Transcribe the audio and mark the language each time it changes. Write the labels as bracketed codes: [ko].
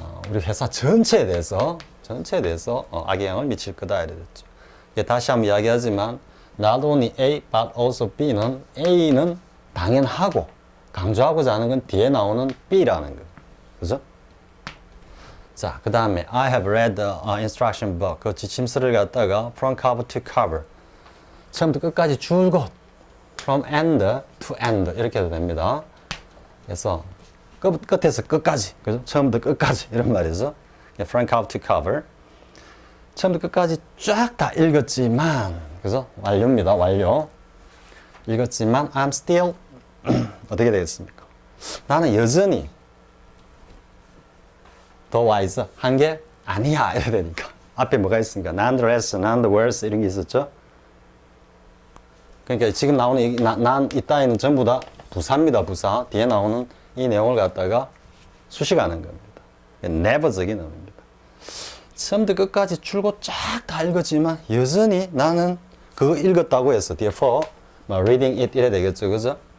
[ko] 우리 회사 전체에 대해서 악영향을 미칠 거다 이래 됐죠. 다시 한번 이야기하지만 not only A but also B는 A는 당연하고 강조하고자 하는 건 뒤에 나오는 B라는 거예요. 그죠? [en] 자, 그 다음에 I have read the instruction book. [ko] 그 지침서를 갖다가 [en] from cover to cover. [ko] 처음부터 끝까지 줄곧 [en] from end to end [ko] 이렇게 해도 됩니다. 그래서 끝에서 끝까지, 그죠? 처음부터 끝까지 이런 말이죠. [en] from cover to cover. [ko] 처음부터 끝까지 쫙 다 읽었지만, 그죠? 완료입니다. 완료. 읽었지만 [en] I'm still [ko] 어떻게 되겠습니까? 나는 여전히 더 wise 한 게 아니야 이래야 되니까 앞에 뭐가 있습니까? [en] none the less, none the worse [ko] 이런 게 있었죠. 그러니까 지금 나오는 이 따위는 전부 다 부사입니다. 부사. 뒤에 나오는 이 내용을 갖다가 수식하는 겁니다. never적인 의미입니다. 처음부터 끝까지 줄곧 쫙 다 읽었지만 여전히 나는 그거 읽었다고 해서 뒤에 for 뭐 [en] reading it [ko] 이래 되겠죠. 그죠?